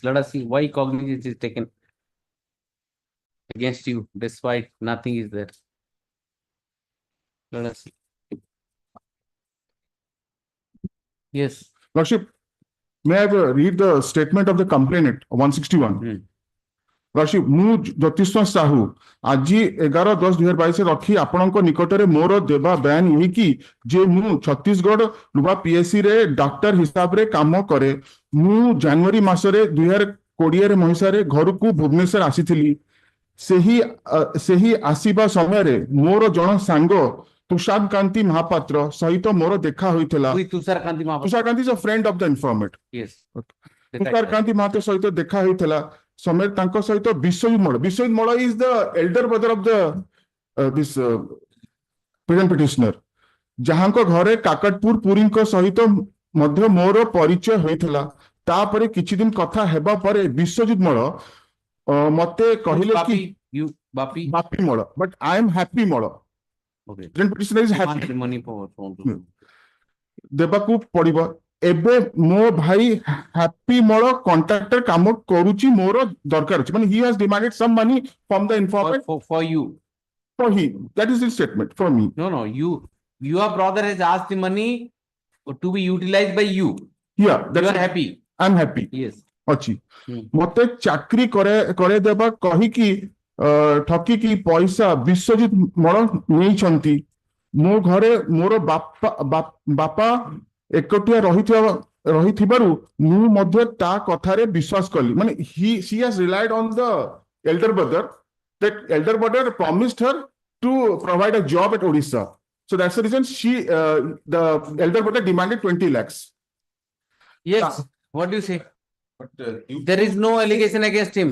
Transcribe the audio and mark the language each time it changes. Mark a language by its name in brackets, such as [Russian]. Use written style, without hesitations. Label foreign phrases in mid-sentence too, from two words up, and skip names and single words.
[English] Let us see why cognizance is taken against you, despite nothing is there. Let us see. Yes. Lordship, may I read the statement of the complainant, 161? Lordship, [Odia] ମୁଁ ଜ୍ୟୋତିଷ ସାହୁ ଆଜି 11/10/2022 ରଖି ଆପଣଙ୍କ ନିକଟରେ ମୋର ଦେବା ବୟାନ ଏହିକି ଯେ ମୁଁ ଛତିଶଗଡ଼ ଲୁହା PSC ରେ ଡାକ୍ତର ହିସାବରେ କାମ କରେ। ମୁଁ ଜାନୁଆରୀ ମାସରେ 2020 ମସିହାରେ ଘରକୁ ଭୁବନେଶ୍ୱର ଆସିଥିଲି। ସେହି ଆସିବା ସମୟରେ ମୋର ଜଣ ସାଙ୍ଗ ତୁଷାର କାନ୍ତି ମହାପାତ୍ର ସହିତ ମୋର ଦେଖା ହୋଇଥିଲା। ତୁଷାର କାନ୍ତି ମହାପାତ୍ର? [English] ତୁଷାର କାନ୍ତି is a friend of the informant. Yes. [Odia] ତୁଷାର କାନ୍ତି ମହାପାତ୍ର ସହିତ ଦେଖା ହୋଇଥିଲା ସମୟରେ ତାଙ୍କ ସହିତ ବିଶ୍ୱଜିତ ମଳ [English] is the elder brother of the this present petitioner, [Odia] ଯାହାଙ୍କ ଘରେ କାକଟପୁର ପୁରୀଙ୍କ ସହିତ ମଧ୍ୟ ମୋର ପରିଚୟ ହୋଇଥିଲା। ତାପରେ କିଛି ଦିନ କଥା ହେବା ପରେ ବିଶ୍ୱଜିତ ମଳ ମତେ କହିଲେ କି ବାପି ମଳ, [English] but I am happy ମଳ। Present petitioner is happy। [Odia] ଦେବାକୁ ପଡିବ। ଏବେ ମୋ ଭାଇ ହାପି ମଳ କଣ୍ଟ୍ରାକ୍ଟର କାମ କରୁଛି, ମୋର ଦରକାର ଅଛି। [English] ମାନେ he has demanded some money from the informant for you. For him. That is his statement for me. No. Your brother has asked the money to be utilized by you. Yeah. You are happy. I am happy. Yes. [Odia] ଅଛି। ମତେ ଚାକରି କରେଇଦେବା କହିକି ଠକିକି ପଇସା ବିଶ୍ୱଜିତ ମଳ ନେଇଛନ୍ତି। ମୋ ଘରେ ମୋର ବାପା ଏକଟିଆ ରହିଥିବାରୁ ମୁଁ ମଧ୍ୟ ତା କଥାରେ ବିଶ୍ୱାସ କଲି। [English] ମାନେ she has relied on the elder brother. That elder brother promised her to provide a job at Orissa. So that's the reason the elder brother demanded 20 lakhs. Yes. What do you say? But there is no allegation against him.